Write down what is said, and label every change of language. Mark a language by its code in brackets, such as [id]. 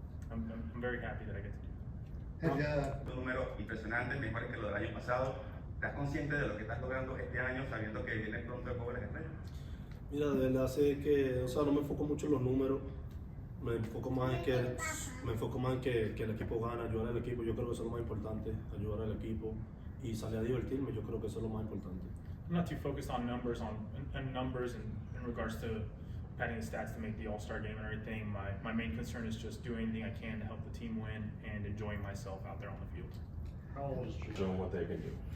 [en] I'm very happy that I get to do that. [es] Un número impresionante, mejores que lo del año pasado. ¿Estás consciente de lo que estás logrando este año sabiendo que viene pronto el juego de las estrellas? Mira, de verdad sé que, no me enfoco mucho en los números, me enfoco más en que el equipo gana, ayudar al equipo. Yo creo que eso es lo más importante, ayudar al equipo y salir a divertirme. Yo creo que eso es lo más importante. [en] I'm not too focused on numbers in regards to padding the stats to make the All-Star game and everything. My main concern is just doing anything I can to help the team win and enjoying myself out there on the field. How old is Jamal? Showing what they can do.